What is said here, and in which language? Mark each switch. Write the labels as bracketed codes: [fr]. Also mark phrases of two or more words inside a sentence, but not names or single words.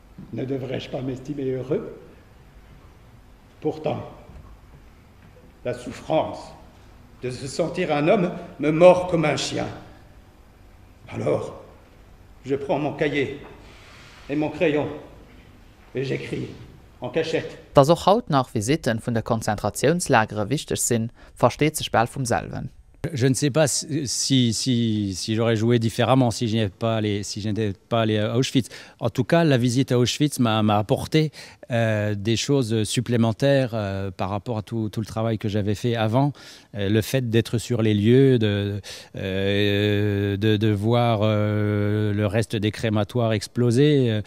[fr] Ne devrais-je pas m'estimer heureux? Pourtant, la souffrance de se sentir un homme me mord comme un chien. Alors, je prends mon cahier et mon crayon et j'écris en cachette. [lb] Dats och haut nach Visiten vun der Konzentrationslagere wichtig sinn, versteht sech Bell vum Selwen. [fr] Je ne sais pas si j'aurais joué différemment si je n'étais pas allé à Auschwitz. En tout cas, la visite à Auschwitz m'a apporté des choses supplémentaires par rapport à tout le travail que j'avais fait avant. Le fait d'être sur les lieux, de voir le reste des crématoires exploser.